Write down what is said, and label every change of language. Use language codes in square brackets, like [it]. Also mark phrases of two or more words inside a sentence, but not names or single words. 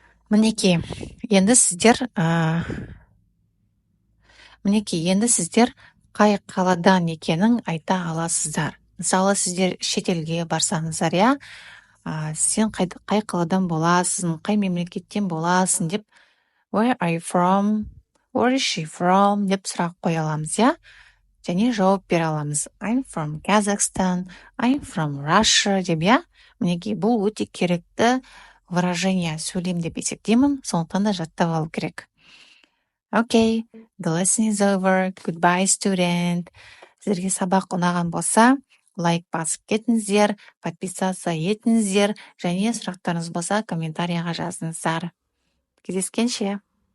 [kk] Мінекей, енді сіздер қай қаладан екенін айта аласыздар. Мысалы, сіздер шетелге барсаңыздар, иә, сен қай қаладан боласың, қай мемлекеттен боласың деп [en] Where are you from? Where is she from? [kk] деп сұрақ қоя аламыз, иә? Және жауап бере аламыз. [en] I'm from Kazakhstan, I'm from Russia [kk] деп, иә? Мінекей, бұл өте керекті выражение, сөйлем деп есептеймін, сондықтан да жаттап алу керек. [en] Okay, the lesson is over. Goodbye, student. [kk] Сіздерге сабақ ұнаған болса, лайк басып кетіңіздер, подписаться етіңіздер, және сұрақтарыңыз болса комментарияға жазыңыздар. Кездескенше.